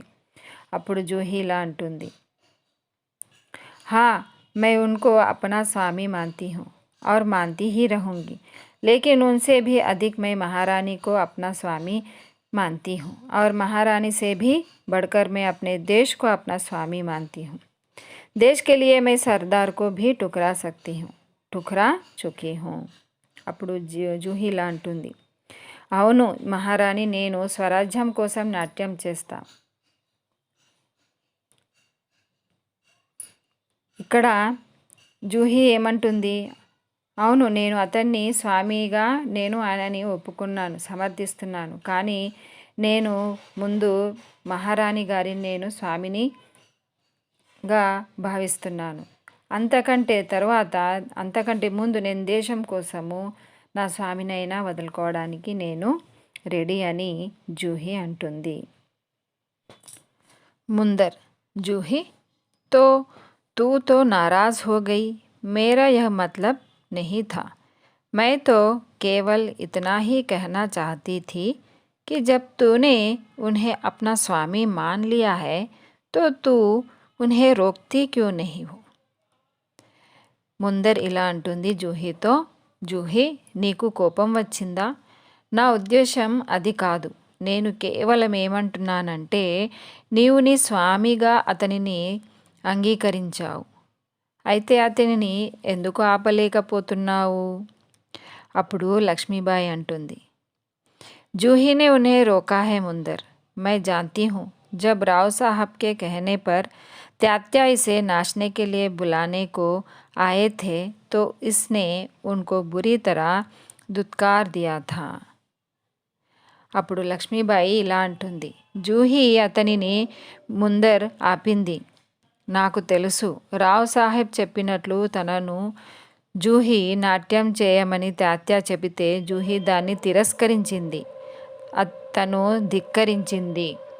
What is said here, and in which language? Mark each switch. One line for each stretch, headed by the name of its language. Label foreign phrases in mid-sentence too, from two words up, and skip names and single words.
Telugu: అప్పుడు జూహీలా అంటుంది,
Hindi: हाँ मैं उनको अपना स्वामी मानती हूँ और मानती ही रहूँगी, लेकिन उनसे भी अधिक मैं महारानी को अपना स्वामी मानती हूँ और महारानी से भी बढ़कर मैं अपने देश को अपना स्वामी मानती हूँ. देश के लिए मैं सरदार को भी ठुकरा चुकी हूँ.
Telugu: అప్పుడు జూహీలా అంటుంది, అవును మహారాణి, నేను స్వరాజ్యం కోసం నాట్యం చేస్తా. ఇక్కడ జూహీ ఏమంటుంది, అవును నేను అతన్ని స్వామిగా నేను ఆయనని ఒప్పుకున్నాను, సమర్థిస్తున్నాను, కానీ నేను ముందు మహారాణి గారిని నేను స్వామినిగా భావిస్తున్నాను. అంతకంటే ముందు నేను దేశం కోసము నా స్వామినైనా వదులుకోవడానికి నేను రెడీ అని జూహీ అంటుంది.
Hindi: ముందర్, జూహీ तो तू तो नाराज़ हो गई, मेरा यह मतलब नहीं था. मैं तो केवल इतना ही कहना चाहती थी कि जब तूने उन्हें अपना स्वामी मान लिया है तो तू उन्हें रोकती क्यों नहीं हो.
Telugu: ముందర్ ఇలా అంటుంది జూహీతో, జూహీ నీకు కోపం వచ్చిందా? నా ఉద్దేశం అది కాదు. నేను కేవలం ఏమంటున్నానంటే నీవు నీ స్వామిగా అతనిని అంగీకరించావు, అయితే అతనిని ఎందుకు ఆపలేకపోతున్నావు? అప్పుడు లక్ష్మీబాయి అంటుంది,
Hindi: जूही ने उन्हें रोका है मुंदर, मैं जानती हूँ. जब राव साहब के कहने पर त्यात्या इसे नाचने के लिए बुलाने को आए थे तो इसने उनको बुरी तरह दुत्कार दिया था.
Telugu: అప్పుడు లక్ష్మీబాయి ఇలా అంటుంది, జూహీ అతనిని ముందర్ ఆపింది. నాకు తెలుసు, రావ్ సాహెబ్ చెప్పినట్లు తనను జూహీ నాట్యం చేయమని తాత్య చెబితే జూహీ దాన్ని తిరస్కరించింది, తను ధిక్కరించింది.